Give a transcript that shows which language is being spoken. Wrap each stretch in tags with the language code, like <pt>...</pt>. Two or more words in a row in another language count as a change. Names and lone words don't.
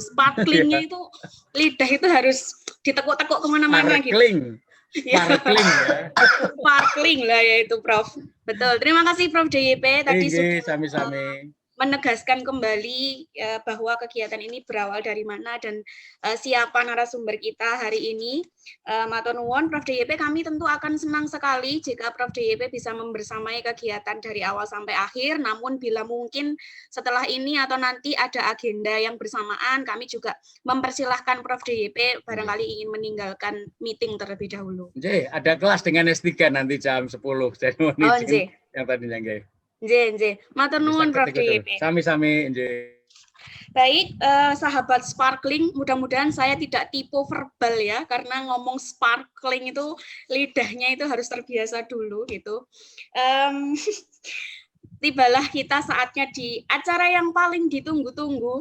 <id>Sparklingnya itu lidah itu harus ditekuk-tekuk kemana-mana gitu. Sparkling ya. Sparkling lah ya itu Prof. Betul. Terima kasih Prof. DYP tadi sudah</id> <jv>sami-sami</jv> <id>menegaskan kembali bahwa kegiatan ini berawal dari mana dan siapa narasumber kita hari ini.</id> <jv>Matur nuwun Prof.</jv> <id>DYP, kami tentu akan senang sekali jika Prof. DYP bisa membersamai kegiatan dari awal sampai akhir, namun bila mungkin setelah ini atau nanti ada agenda yang bersamaan, kami juga mempersilahkan Prof. DYP barangkali ingin meninggalkan meeting terlebih dahulu. Ada kelas dengan S3 nanti jam 10. Jadi yang tadinya nggih.</id> <jv>Nggih. Matur nuwun Prof. DYP. Sami-sami nggih.</jv> <id>Baik, sahabat Sparkling, mudah-mudahan saya tidak tipe verbal ya, karena ngomong sparkling itu lidahnya itu harus terbiasa dulu gitu. Tibalah kita saatnya di acara yang paling ditunggu-tunggu.</id>